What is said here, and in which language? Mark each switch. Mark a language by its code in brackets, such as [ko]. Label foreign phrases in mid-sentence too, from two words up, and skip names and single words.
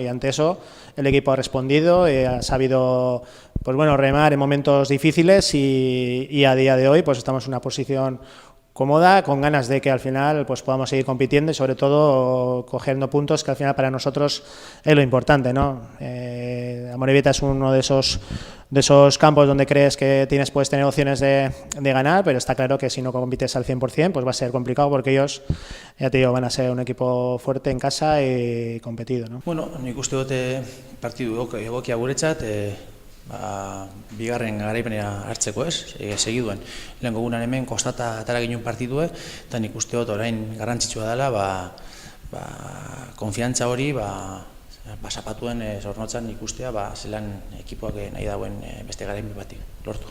[es] Y ante eso el equipo ha respondido y ha sabido, pues bueno, remar en momentos difíciles y a día de hoy pues estamos en una posición cómoda, con ganas de que al final pues podamos seguir compitiendo y sobre todo cogiendo puntos que al final para nosotros es lo importante, ¿no? Amorebieta es uno de esos campos donde crees que puedes tener opciones de ganar, pero está claro que si no compites al 100% pues va a ser complicado porque ellos, ya te digo, van a ser un equipo fuerte en casa y competido, ¿no? [eu] Bueno, nik uste dute partidu egokia guretzat, bigarren garaipenera hartzeko, segiduen. Lehenko egunean hemen kostata atera ginen partidue, eta nik uste dut orain garrantzitsua dela, konfiantza hori, zapatuen zornotzan ikustea, zelan ekipoak nahi dauen beste garaipen bati lortu.